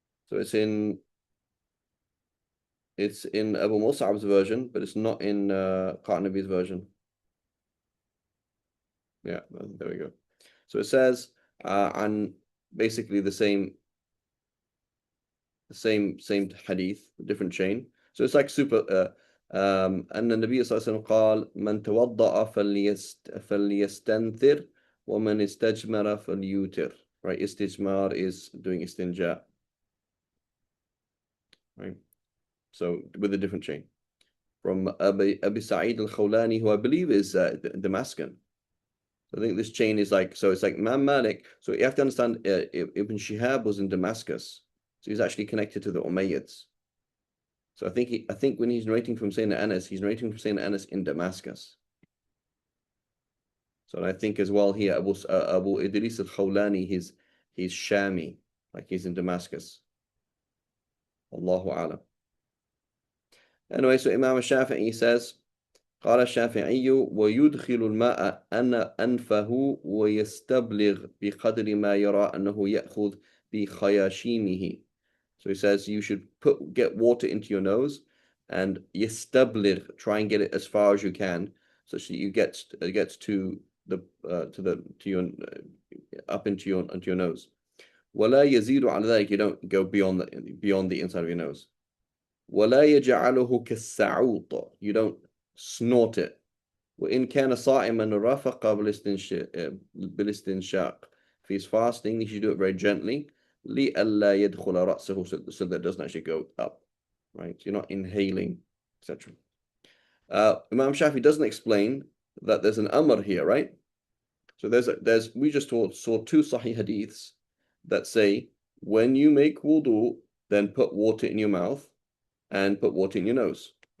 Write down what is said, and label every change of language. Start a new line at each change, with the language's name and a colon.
English: So it's in Abu Mus'ab's version, but it's not in Qanabi's version. Yeah, there we go. So it says and basically the same hadith, different chain. So it's like super
Arabic: أن النبي صلى الله عليه وسلم قال من توضأ فليستنثر ومن استجمر فليوتر.
English: Right, istijmar is doing istinja. Right, so with a different chain. From Abi Sa'id al-Khawlani, who I believe is Damascus. I think this chain is like, so it's like Imam Malik. So you have to understand, Ibn Shihab was in Damascus, so he's actually connected to the Umayyads. So I think when he's narrating from Sayyidina Anas, he's narrating from Sayyidina Anas in Damascus. So I think as well here, Abu Idris al-Khawlani, he's Shami, like he's in Damascus. Allahu Alam. Anyway, so Imam al-Shafi'i says,
Arabic: قال الشافعي ويدخل الماء أنفه ويستبلغ بقدر ما يرى أنه يأخذ بخياشيمه.
English: So he says you should get water into your nose and يستبلغ, try and get it as far as you can, so it gets to your up into your nose.
Arabic: ولا يزيد على ذلك,
English: you don't go beyond the inside of your nose.
Arabic: ولا يجعله كالسعوط,
English: you don't snort it.
Arabic: وإن كان صائما رفق بالاستنشاق.
English: If he's fasting, he should do it very gently.
Arabic: لئلا يدخل رأسه,
English: so that it doesn't actually go up. Right? So you're not inhaling, etc. Imam Shafi doesn't explain that there's an amr here, right? So we just saw two Sahih hadiths that say when you make wudu, then put water in your mouth and put water in your nose.